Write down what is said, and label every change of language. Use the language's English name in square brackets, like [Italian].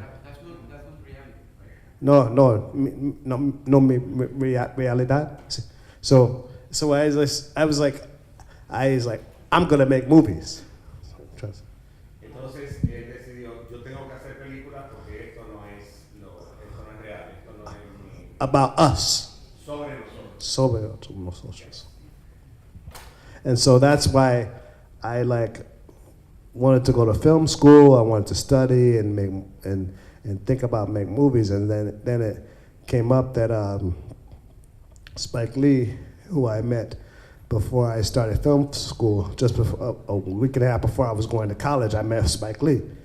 [English] That's not reality, right? [Spanish] No, mi realidad. [English] So I was like, I'm gonna make movies. [Spanish] Entonces él decidió, yo tengo que hacer películas porque esto no es real, esto no es [English] about us. [Spanish] sobre nosotros. [English] And so that's why I wanted to go to film school. I wanted to study and make and think about make movies. And then it came up that Spike Lee, who I met before I started film school, just before, a week and a half before I was going to college, I met Spike Lee.